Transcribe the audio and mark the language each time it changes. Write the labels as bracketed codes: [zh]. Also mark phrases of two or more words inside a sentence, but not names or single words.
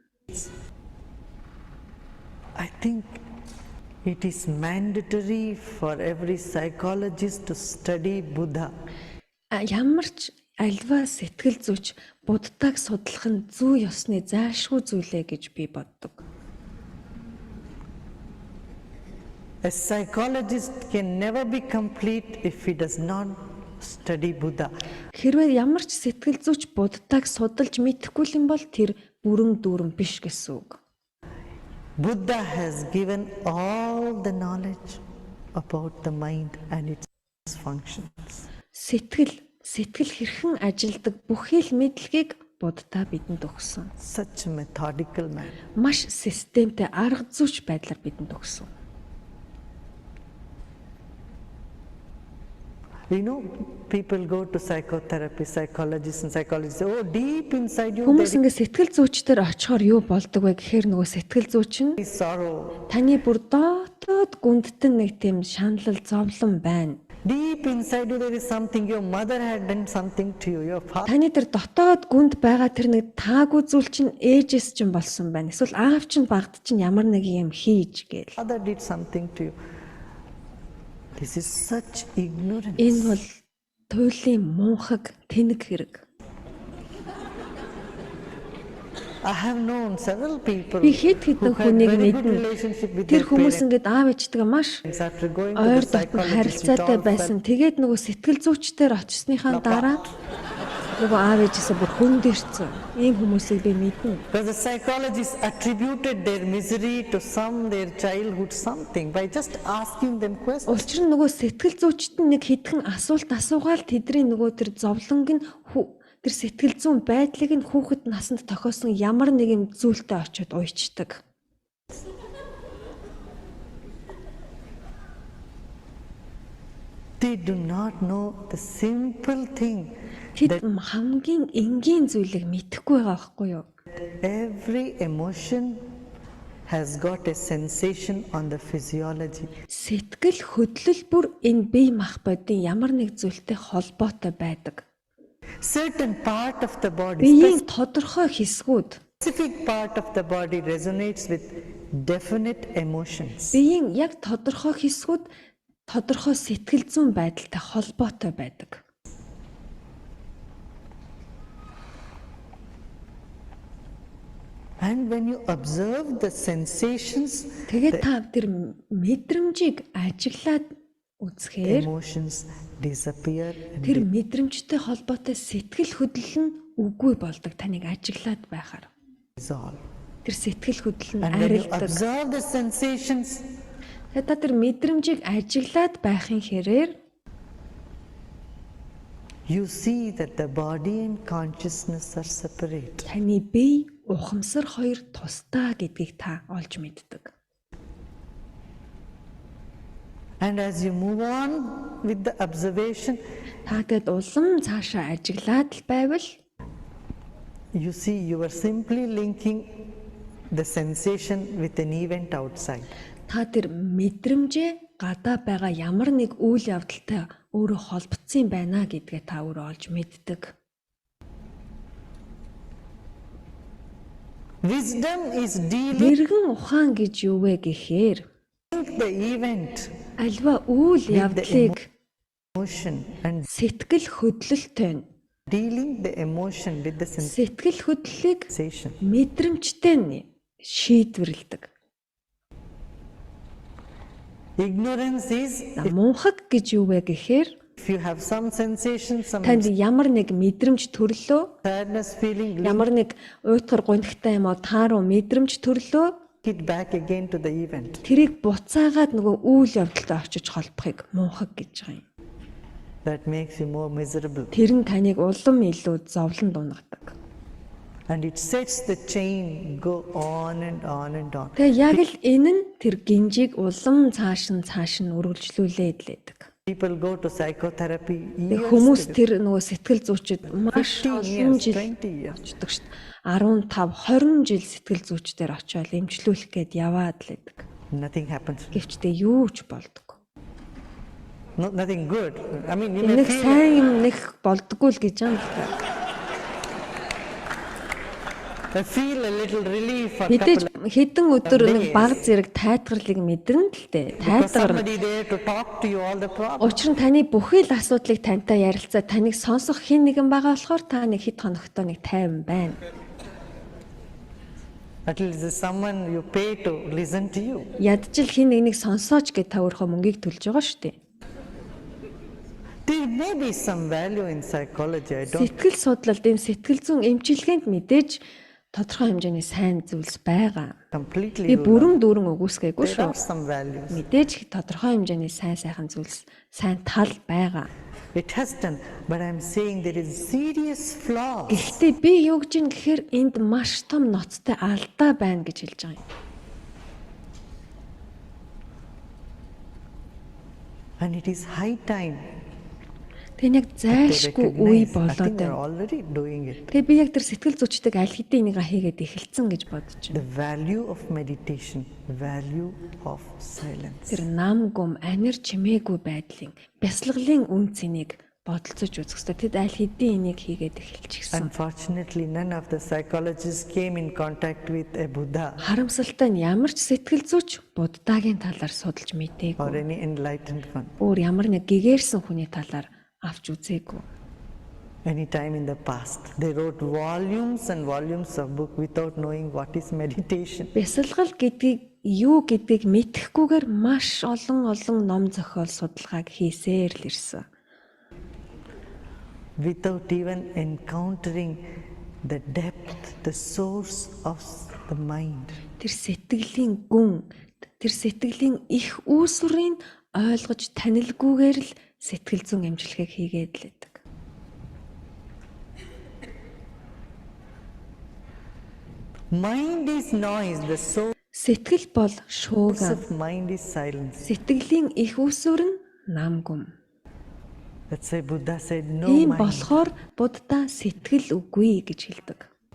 [en] I think it is mandatory for every psychologist to study Buddha. [mn] Ямар ч альва сэтгэл зүйч Буддаг судлах нь зүй ёсны зайлшгүй зүйлээ гэж би боддог. [en] A psychologist can never be complete if he does not study Buddha. [mn] Хэрвээ ямар ч сэтгэл зүйч Буддаг судалж мэдэхгүй юм бол тэр бүрэн дүүрэн биш гэсэн үг. [en] Buddha has given all the knowledge about the mind and its functions. [mn] Сэтгэл хэрхэн ажилдаг бүхий л мэдлэгийг Будда бидэнд өгсөн. [en] Such a methodical man. [mn] Маш системтэй арга зүйч байдлаар бидэнд өгсөн. [en] You know, people go to psychotherapy, psychologists and psychologists say, oh, deep inside you [mn] Хүмүүс [en] there [mn] ингэ сэтгэл зүйчдэр очихоор юу болдог вэ гэхээр нөгөө сэтгэл зүйч нь [en] is sorrow. [mn] таны бүр дотоод гүндтэн нэг тийм шаналл зовлон байна. [en] Deep inside you there is something, your mother had done something to you, your father [mn] Таны тэр дотоод гүнд байгаа тэр нэг таагүй зүйл чинь ээжээс чинь болсон байна. Эсвэл аав чинь багт чинь ямар нэг юм хийж гээл. [en] did something to you. This is such ignorance. [mn] Энэ бол туйлын мунхаг тэнэг хэрэг. [en] I have known several people [mn] Би хэд [en] who [mn] хэдэн [en] had [mn] хүнийг [en] very good [mn] мэднэ. [en] relationship with [mn] Тэр [en] their [mn] хүмүүс [en] parents. [mn] ингээд аав ээжтэйгээ маш [en] After going to [mn] ойр [en] the [mn] дотн [en] psychologist, it [mn] харилцаатай [en] all [mn] байсан. [en] fell [mn] Тэгээд нөгөө сэтгэл зүйчдэр очсныхаа дараа нөгөө аав ээжээсээ бүр хөндөрцөн. Ийм хүмүүсийг би мэднэ. [en] because the psychologists attributed their misery to their childhood something by just asking them questions. [mn] Учир нь нөгөө сэтгэл зүйчт нь нэг хэдхэн асуулт асуугаал тэдний нөгөө тэр зовлонг нь тэр сэтгэл зүйн байдлыг нь хүүхэд насанд тохиосон ямар нэгэн зүйлтэй очиод уйчдаг. [en] They do not know the simple thing [mn] Тэд хамгийн энгийн зүйлийг мэдэхгүй байгаа байхгүй юу? [en] every emotion has got a sensation on the physiology. [mn] Сэтгэл хөдлөл бүр энэ бие махбодын ямар нэг зүйлтэй холбоотой байдаг. [en] Certain part of the body, [mn] Биеийн тодорхой хэсгүүд, [en] specific part of the body resonates with definite emotions. [mn] биеийн яг тодорхой хэсгүүд тодорхой сэтгэл зүйн байдалтай холбоотой байдаг. [en] And when you observe the sensations, [mn] Тэгээд та тэр мэдрэмжийг ажиглаад үзэхээр [en] emotions disappear. [mn] тэр мэдрэмжтэй холбоотой сэтгэл хөдлөл нь үгүй болдог таныг ажиглаад байхаар. [en] Dissolve. [mn] Тэр сэтгэл хөдлөл нь [en] And when you [mn] арилдаг. [en] observe the sensations, [mn] Тэгээд та тэр мэдрэмжийг ажиглаад байхын хэрээр [en] you see that the body and consciousness are separate. [mn] таны бие ухамсар хоёр тусдаа гэдгийг та олж мэддэг. [en] And as you move on with the observation, [mn] Та тэгэд улам цаашаа ажиглаад л байвал [en] you see you are simply linking the sensation with an event outside. [mn] та тэр мэдрэмжээ гадаа байгаа ямар нэг үйл явдалтай өөрөө холбогдсон байна гэдгээ та өөрөө олж мэддэг. [en] Wisdom is dealing [mn] Мэргэн ухаан гэж юу вэ гэхээр [en] with the event, [mn] альва үйл явдлыг [en] emotion, and [mn] сэтгэл хөдлөлтөй нь [en] dealing the emotion with the [mn] сэтгэл хөдлөлийг [en] sensation. [mn] мэдрэмжтэй нь шийдвэрлэдэг. [en] Ignorance is [mn] Мунхаг гэж юу вэ гэхээр [en] if you have some sensation, some [mn] танд ямар нэг мэдрэмж төрлөө, [en] sadness feeling, link [mn] ямар нэг уйтгар гунигтай юм уу тааруу мэдрэмж төрлөө [en] it back again to the event. [mn] тэрийг буцаагаад нөгөө үйл явдалтай очиж холбохыг мунхаг гэж байгаа юм. [en] That makes you more miserable. [mn] Тэр нь таныг улам илүү зовлон дунагадаг. [en] And it sets the chain go on and on and on. [mn] Тэгээ яг л энэ нь тэр гинжийг улам цааш нь үргэлжлүүлээд лээдэг. [en] People go to psychotherapy [mn] Тэгээ [en] years [mn] хүмүүс [en] together. [mn] тэр нөгөө сэтгэл зүйчид маш [en] 15 [mn] олон [en] years, [mn] жил [en] 20 years. [mn] очдог шүү дээ. 15, 20 жил сэтгэл зүйчдэр очиод эмчлүүлэх гээд яваад лээдэг. [en] Nothing happens. [mn] Гэвчтэй юу ч болдоггүй. [en] Nothing good. I mean, you may [mn] Нэг [en] feel [mn] сайн юм нэг болдоггүй л гэж юм л та. [en] I feel a little relief for a [mn] Мэдээж [en] couple of [mn] хэдэн өдөр нэг [en] days. [mn] баг зэрэг тайтгарлыг мэдэрнэ л дээ. [en] because [mn] Тайтгар. [en] somebody there to talk to you all the problems. [mn] Учир нь таны бүхий л асуудлыг тантай ярилцаа таныг сонсох хэн нэгэн байгаа болохоор та нэг хэд хоногтой нэг тайван байна. [en] At least there's someone you pay to listen to you. [mn] Ядчил хэн нэгнийг сонсооч гэж та өөрөө мөнгийг төлж байгаа шүү дээ. [en] There may be some value in psychology. I don't. [mn] Сэтгэл судлалд энэ сэтгэл зүйн эмчилгээнд мэдээж тодорхой хэмжээний сайн зүйлс байгаа. [en] Completely [mn] Би [en] rule [mn] бүрэн дүүрэн үгүйсгээгүй [en] There [mn] шүү. [en] are some values. [mn] Мэдээж тодорхой хэмжээний сайхан зүйлс, сайн тал байгаа. [en] It has done, but I'm saying there is serious flaws. [mn] Гэхдээ би юу гэж юм гэхээр энд маш том ноцтой алдаа байна гэж хэлж байгаа юм. [en] And it is high time [mn] Тэгээ яг [en] to [mn] зайлшгүй үе [en] recognize. I [mn] болоод [en] think they're [mn] байна. [en] already doing it. [mn] Тэгээ би яг тэр сэтгэл зүйчдэг аль хэдийн энийг хийгээд эхэлсэн гэж бодож [en] The [mn] байна. [en] value of meditation, value of silence. [mn] Тэр нам гум анир чимээгүй байдлын бясалгалын үн цэнийг бодолцож үзэх хэрэгтэй. Тэд аль хэдийн энийг хийгээд эхэлчихсэн. [en] Unfortunately, none of the psychologists came in contact with a Buddha [mn] Харамсалтай нь ямар ч сэтгэл зүйч Буддагийн талаар судалж [en] or [mn] мэдээгүй. [en] any enlightened one. [mn] Өөр ямар нэг гэгээрсэн хүний талаар авч үзээгүй. [en] any time in the past. They wrote volumes and volumes of book without knowing what is meditation. [mn] Бясалгал гэдгийг юу гэдгийг мэдэхгүйгээр маш олон ном зохиол судалгааг хийсээр л ирсэн. [en] Without even encountering the depth, the source of the mind. [mn] Тэр сэтгэлийн гүн, тэр сэтгэлийн их үүсвэрийг ойлгож танилгүйгээр л сэтгэл зүйн амжилтыг хийгээд л байдаг. [en] Mind is noise, the source [mn] Сэтгэл бол шууган. [en] of mind is silence. [mn] Сэтгэлийн их үүсвэр нь нам гүм. [en] That's why Buddha said no [mn] Ийм [en] mind. [mn] болохоор Будда сэтгэл үгүй гэж хэлдэг.